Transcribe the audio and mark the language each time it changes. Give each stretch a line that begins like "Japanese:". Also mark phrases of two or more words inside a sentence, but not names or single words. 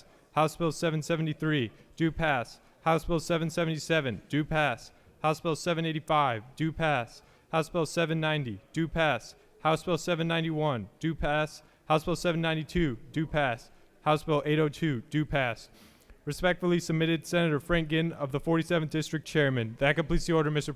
English: House Bill 773, do pass. House Bill 777, do pass. House Bill 785, do pass. House Bill 790, do pass. House Bill 791, do pass. House Bill 792, do pass. House Bill 802, do pass. Respectfully submitted, Senator Frank Ginn of the 47th District Chairman. That completes the order, Mr.